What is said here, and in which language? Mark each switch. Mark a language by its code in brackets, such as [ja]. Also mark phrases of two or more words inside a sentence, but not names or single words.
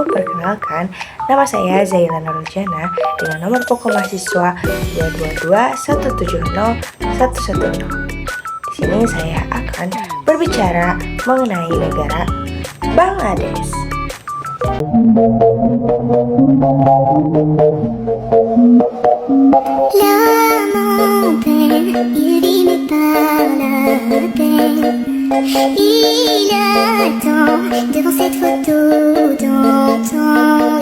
[id] Perkenalkan, nama saya Zaila Nurjana dengan nomor pokok mahasiswa 222170110. Di sini saya akan berbicara mengenai negara Bangladesh. [fr] Il dit mais pas la peine. Il attend devant cette photo d'antan.